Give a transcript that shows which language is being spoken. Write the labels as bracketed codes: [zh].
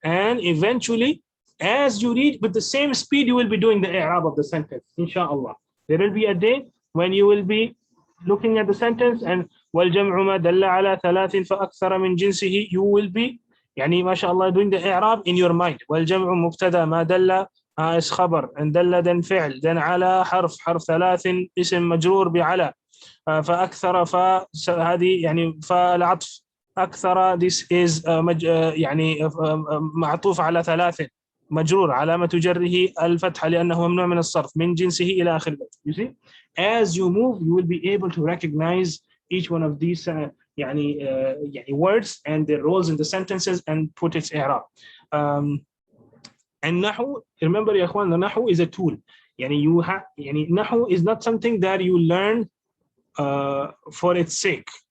[en] And eventually, as you read with the same speed, you will be doing the i'rab of the sentence, inshallah. There will be a day when you will be looking at the sentence and [ar] وَالْجَمْعُ مَا دَلَّ عَلَى ثَلَاثٍ فَأَكْثَرَ مِنْ جِنْسِهِ. [en] You will be, mashallah, doing the i'rab in your mind. [ar] وَالْجَمْعُ مُبْتَدَى مَا دَلَّ [en] is khabar, and [ar] دَلَّ [en] then fi'l, then [ar] عَلَى حرف ثلاث اسم مجرور بعلى, فأكثر هذه فالعطف أكثر, [en] this is [ar] معطوف على ثلاث مجرور علامة جره الفتحة لأنه ممنوع من الصرف من جنسه إلى آخر. [en] You see, as you move, you will be able to recognize each one of these words and their roles in the sentences and put its i'rab. And Nahw, remember ya ikhwan, the Nahw is a tool. Nahw is not something that you learn for its sake.